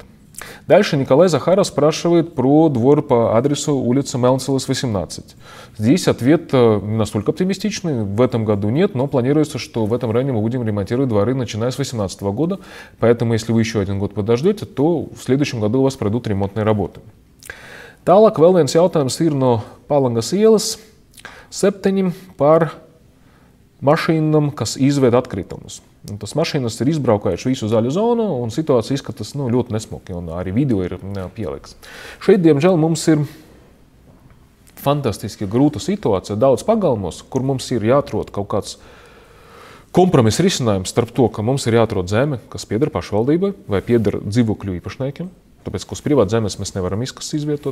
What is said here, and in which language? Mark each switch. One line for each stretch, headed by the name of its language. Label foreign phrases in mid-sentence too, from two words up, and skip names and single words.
Russian: Дальше Николай Захаров спрашивает про двор по адресу улица Мелнселес, 18. Здесь ответ не настолько оптимистичный. В этом году нет, но планируется, что в этом районе мы будем ремонтировать дворы, начиная с 2018 года. Поэтому, если вы еще один год подождете, то в следующем году у вас пройдут ремонтные работы.
Latvian: Tālāk vēl viens jautājums ir no Palangas ielas 7 par mašīnām, kas izved atkritumus. Tas mašīnas ir izbraukājuši visu zaļu zonu, un situācija izskatās ļoti nesmuki, un arī video ir pielikts. Šeit, diemžēl, mums ir fantastiski grūta situācija daudz pagalmos, kur mums ir jāatrod kaut kāds kompromiss risinājums starp to, ka mums ir jāatrod zeme, kas pieder pašvaldībai vai pieder dzīvokļu īpašniekiem, tāpēc, ka uz privātu zemes mēs nevaram miskas izvietot.